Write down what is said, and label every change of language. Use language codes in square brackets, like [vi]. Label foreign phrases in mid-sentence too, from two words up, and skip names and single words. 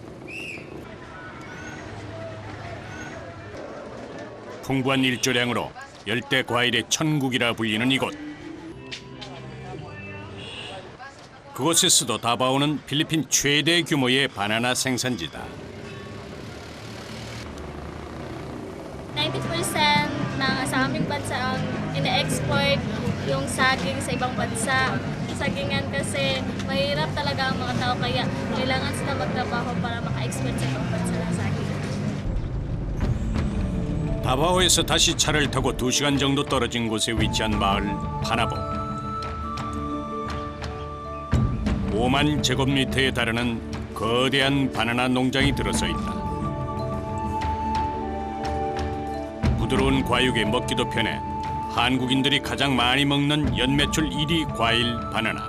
[ko] 풍부한 일조량으로 열대 과일의 천국이라 불리는 이곳. 그곳에서도 다바오는 필리핀 최대 규모의 바나나 생산지다. [tl] 90% sa aming bansa ang ina-export yung saging sa ibang bansa. Sagingan kasi mahirap talaga ang mga tao kaya kailangan sila magtrabaho para maka-export sa ibang bansa ng saging. [ko] 다바오에서 다시 차를 타고 2시간 정도 떨어진 곳에 위치한 마을 파나보. 5만 제곱미터에 달하는 거대한 바나나 농장이 들어서 있다. 부드러운 과육에 먹기도 편해 한국인들이 가장 많이 먹는 연매출 1위 과일 바나나.